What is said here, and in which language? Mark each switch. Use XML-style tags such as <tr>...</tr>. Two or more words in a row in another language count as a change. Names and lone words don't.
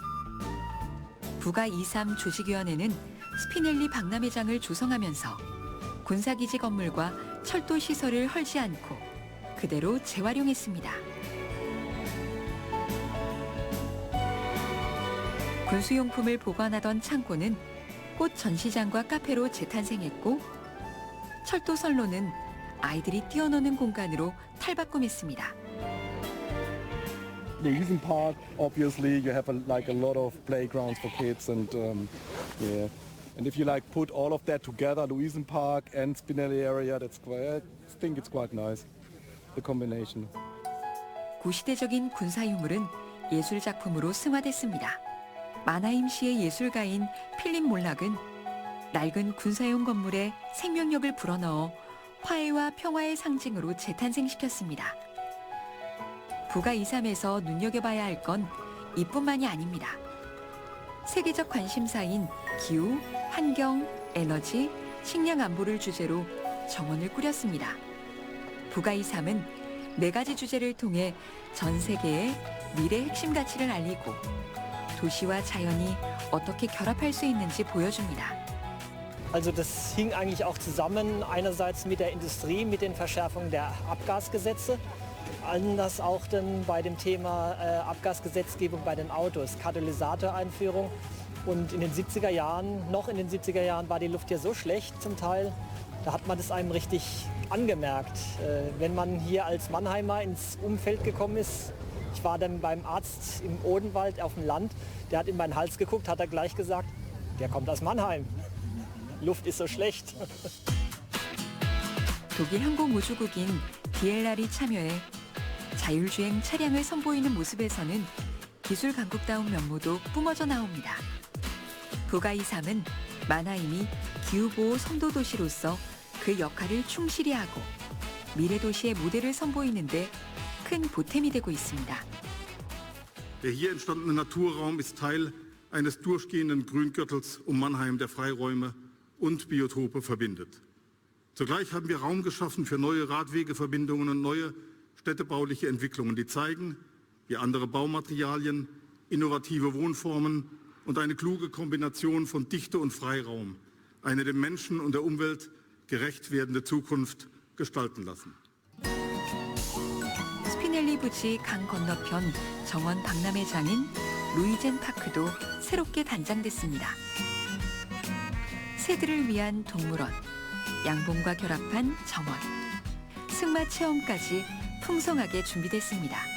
<ko>부가2.3 조직위원회는 스피넬리 박람회장을 조성하면서 군사기지 건물과 철도 시설을 헐지 않고 그대로 재활용했습니다. 군수용품을 보관하던 창고는 꽃 전시장과 카페로 재탄생했고 철도 선로는 아이들이 뛰어노는 공간으로 탈바꿈했습니다.</ko> <en>The Luisen Park, obviously, you have like a lot of playgrounds for kids, and yeah. And if you like put all of that together, Luisen Park and Spinelli area, that's quite. I think it's quite nice, the combination.</en> <ko>구시대적인 군사 유물은 예술 작품으로 승화됐습니다. 마나임시의 예술가인 필립 몰락은 낡은 군사용 건물에 생명력을 불어넣어 화해와 평화의 상징으로 재탄생시켰습니다. 부가2.3에서 눈여겨봐야 할 건 이뿐만이 아닙니다. 세계적 관심사인 기후, 환경, 에너지, 식량 안보를 주제로 정원을 꾸렸습니다. 부가이 3은 4가지 주제를 통해 전 세계에 미래 핵심 가치를 알리고 도시와 자연이 어떻게 결합할 수 있는지 보여줍니다.</ko> <de>Also das hing eigentlich auch zusammen, einerseits mit der Industrie, mit den Verschärfungen der Abgasgesetze, anders auch dann bei dem Thema Abgasgesetzgebung bei den Autos, Katalysatoreinführung. Und in den 70er Jahren, noch in den 70er Jahren war die Luft ja so schlecht zum Teil, da hat man das einem richtig angemerkt. Wenn man hier als Mannheimer ins Umfeld gekommen ist, ich war dann beim Arzt im Odenwald auf dem Land, der hat in meinen Hals geguckt, hat er gleich gesagt, der kommt aus Mannheim. Luft ist so schlecht.</de> <ko>독일 항공우주국인 DLR이 참여해 자율주행 차량을 선보이는 모습에서는 기술 강국다운 면모도 뿜어져 나옵니다. 부가이 3은 만하임이 기후보호 선도도시로서 그 역할을 충실히 하고 미래도시의 모델을 선보이는 데 큰 보탬이 되고 있습니다.</ko> <de>Der hier entstandene Naturraum ist Teil eines durchgehenden Grüngürtels um Mannheim, der Freiräume und Biotope verbindet. Zugleich haben wir Raum geschaffen für neue Radwegeverbindungen und neue städtebauliche Entwicklungen, die zeigen, wie andere Baumaterialien, innovative Wohnformen und eine kluge Kombination von Dichte und Freiraum eine dem Menschen und der Umwelt gerecht werdende Zukunft gestalten lassen.</de> <ko>스피넬리 부지 강 건너편 정원 박람회장인 루이젠 파크도 새롭게 단장됐습니다. 새들을 위한 동물원, 양봉과 결합한 정원, 승마 체험까지 풍성하게 준비됐습니다.</ko>